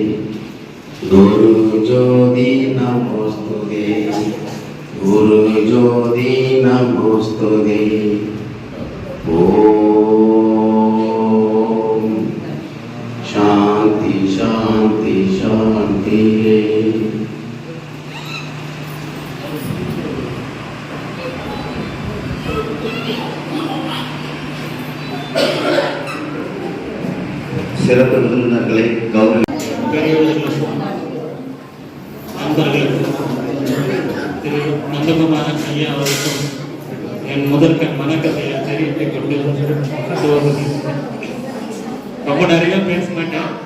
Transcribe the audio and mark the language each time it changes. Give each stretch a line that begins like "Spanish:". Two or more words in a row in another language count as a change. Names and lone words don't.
Sanskrit: गुरुज्योति नमोस्तुते गुरुज्योति नमोस्तुते ओम शांति शांति शांति।
Tamil: சிறப்பு விருந்தினர்களை கௌரவ திரு நந்தகுமார் ஐயா அவருக்கும் என் முதற்கண் வணக்கத்தை தெரிவித்துக் கொண்டு ரொம்ப நிறைய பேச மாட்டேன்.